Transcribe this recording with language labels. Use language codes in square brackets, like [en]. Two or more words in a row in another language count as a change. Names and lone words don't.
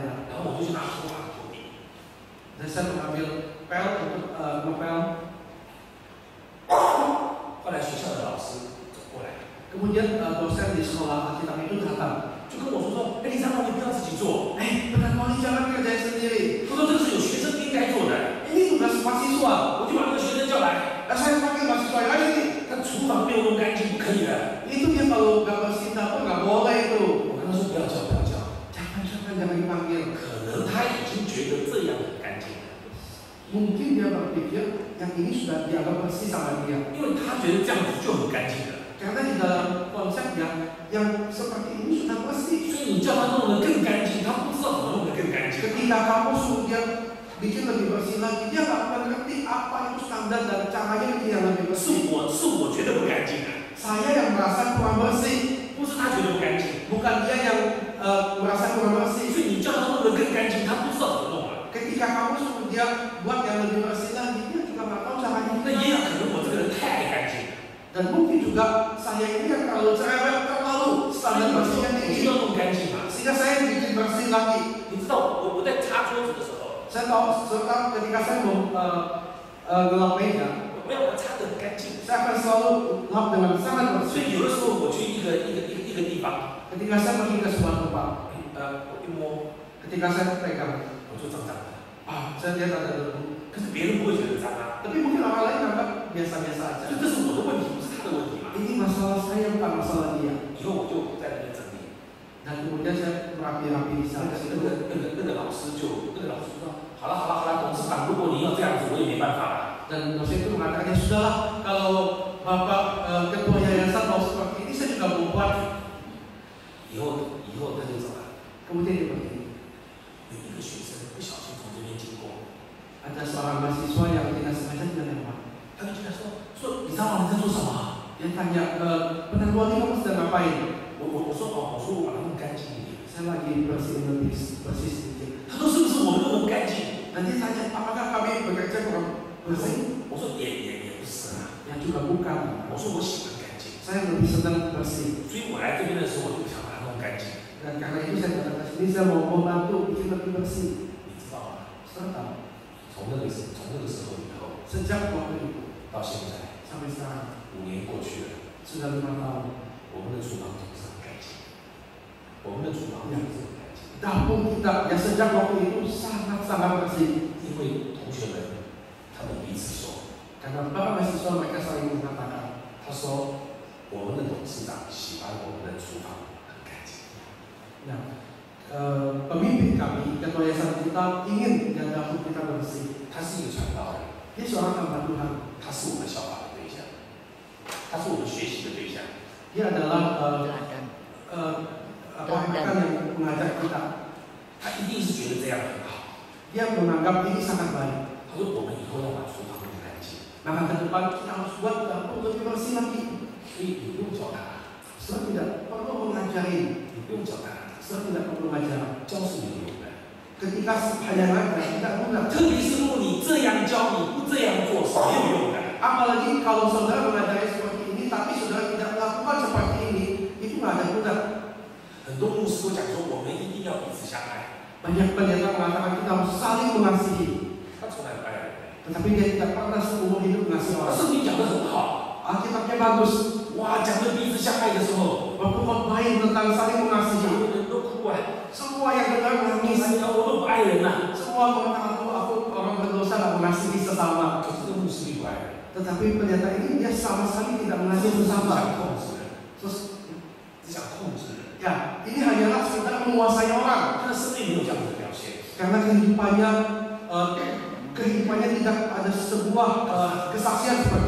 [zh] 然后我就去拿拖把拖地。 [id] Dan saya mengambil pel untuk ngepel. [zh] 后来学校的老师走过来， [id] Kemudian dosen di sekolah Alkitab itu datang. [zh] 就跟我说：“哎，李长老，你不要自己做， [id] Benar Wali jangan kerjain sendiri. [zh] 他说这个是有学生应该做的。 [id] Ini tugas mahasiswa. ” [zh] 我就把那个学生叫来， [id] Saya panggil mahasiswa yang lain ini. [zh] 他厨房没有弄干净，不可以的。 [id] Itu dia kalau nggak bersih dapur nggak boleh itu. [zh] 我跟他说不要叫，不要叫， [id] Jangan dipanggil. [zh] 可能他已经觉得这样很干净了， [id] Mungkin dia berpikir yang ini sudah dianggap bersih sama dia. [zh] 因为他觉得这样子就很干净了。 [id] Karena di dalam konsepnya yang seperti ini sudah bersih. [zh] 所以你叫他弄得更干净，他不知道怎么弄得更干净。 [id] Ketika kamu suruh dia bikin lebih bersih lagi, dia nggak akan ngerti apa itu standar dan caranya bikin yang lebih bersih. [zh] 是我觉得不干净的， [id] Saya yang merasa kurang bersih, [zh] 不是他觉得不干净。 [id] bukan dia yang merasa kurang bersih. [zh] 所以你叫他弄得更干净，他不知道怎么弄了。 [id] Ketika kamu suruh dia buat yang lebih bersih lagi, dia juga nggak tahu caranya. [zh] 那也有可能我这个人太爱干净了， [id] Dan mungkin juga saya ini yang terlalu cerewet, terlalu [zh] 所以 [id] standar [zh] 我 [id] bersihnya [zh] 需 [id] tinggi. [zh] 要弄干净嘛。 [id] Sehingga saya bikin bersih lagi. [zh] 你知道我在擦桌子的时候， [id] Saya tahu ketika saya mau gelap meja, [zh] 我要擦得很干净。 [id] saya akan selalu lap dengan sangat [zh] 所 [id] bersih. [zh] 以有的时候我去一个地方， [id] Ketika saya pergi ke sebuah tempat, [zh] 我一摸， [id] ketika saya pegang, [zh] 我就脏脏的。 [id] saya lihat ada debu. [zh] 可是别人不会觉得脏啊， [id] Tapi mungkin orang lain anggap biasa-biasa [zh] 所 [id] aja. [zh] 以这是我的问题，不是他的问题嘛。 [id] Ini masalah saya bukan masalah dia. [zh] 以后我就在那边整理， [id] Dan kemudian saya merapi-rapi di sana. [zh] 那个老师就说，好了，董事长，如果你要这样子，我也没办法了。 [id] Dan dosen itu mengatakan, ya sudahlah, kalau Bapak ketua yayasan mau seperti ini, saya juga mau buat. [zh] 以后他就走了。 [id] Kemudian dia pergi. [zh] 有一个学生不小心从这边经过， [id] Ada seorang mahasiswa yang tidak sengaja dia lewat. [zh] 他就跟他说，你知道你在做什么？ [id] Dia tanya, penentuan ini kamu sedang ngapain? [zh] 我说我把它弄干净一点。 [id] Saya lagi bersihin lebih bersih sedikit. [zh] 他说是不是我们弄得干净？ [id] Dan dia tanya, apakah kami bekerja kurang bersih? [zh] 我说也不是啊。 [id] Ya juga bukan. [zh] 我说我喜欢干净， [id] Saya lebih senang bersih. [zh] 所以我来这边的时候，我就想把它弄干净。 [id] Dan karena itu saya datang ke sini, saya mau membantu bikin lebih bersih. [zh] 你知道吗？ [id] Saudara tahu? [zh] 从那个时候以后， [id] Sejak waktu itu [zh] 到现在 [id] sampai sekarang [zh] 5 年过去了， [id] sudah 5 tahun. [zh] 我们的厨房总是很干净，我们的厨房总是很干净。 [id] Dapur kita ya sejak waktu itu sangat-sangat bersih. [zh] 因为同学们他们彼此说， [id] Karena para mahasiswa mereka saling mengatakan, [zh] 他说我们的董事长喜欢我们的厨房很干净。 [id] nah, pemimpin kami, ketua yayasan kita ingin dapur kita bersih. [zh] 他是一个传道人， [id] Dia seorang hamba Tuhan. [zh] 他是我们效法的对象，他是我们学习的对象。 [id] Dia adalah Teladan. akan yang mengajak kita. [zh] 他一定是觉得这样很好。 [id] Dia menganggap ini sangat baik. [zh] 他说我们以后要把厨房弄干净， [id] Maka ke depan kita harus buat dapur lebih bersih lagi. [zh] 所以你不用教他， [id] Saudara tidak perlu mengajarin, [zh] 你不用教他， [id] saudara tidak perlu mengajar. [zh] 教是没有用的。 [id] Ketika hanya mengajar tidak mudah. [zh] 特别是如果你这样教，你不这样做是没有用的。 [id] Apalagi kalau saudara mengajari seperti ini, tapi saudara tidak melakukan seperti ini, itu nggak ada guna. [zh] 很多牧师都讲说，我们一定要彼此相爱。 [id] Banyak pendeta mengatakan kita harus saling mengasihi, [zh] 他从来不爱人。 [id] tetapi dia tidak pernah seumur hidup mengasihi orang. [zh] 圣经讲得很好， [id] Alkitabnya bagus. [zh] 哇，讲的彼此相爱的时候， [id] Waktu khotbahin tentang saling [zh] 所 [id] mengasihi, [zh] 有人都哭啊！ [id] semua yang dengar menangis. [zh] 哎呀，我们不爱人呐、 [id] Semua mengatakan aku orang berdosa dan mengasihi sesama. [zh] 可是这个牧师并不爱人， [id] Tetapi pendeta ini dia sama sekali tidak [zh] 他 [id] mengasihi [zh] 只 [id] sesama. [zh] 想控制人， [id] Terus [zh] 只想控制人。 [id] ya, ini hanyalah sekedar menguasai orang. [zh] 他的生命没有这样子的表现。 [id] Karena kehidupannya tidak ada sebuah kesaksian seperti